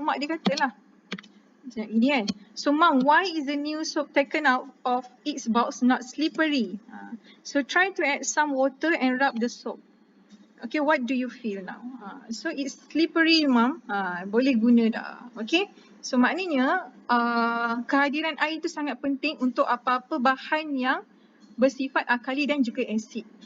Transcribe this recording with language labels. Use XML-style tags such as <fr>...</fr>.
<ms>So mak dia katalah ini kan.</ms> <en>So mom, why is the new soap taken out of its box not slippery? So try to add some water and rub the soap. Okay, what do you feel now? So it's slippery mom. Boleh guna dah. Okay.</en> <ms>So maknanya kehadiran air itu sangat penting untuk apa-apa bahan yang bersifat alkali dan juga asid.</ms>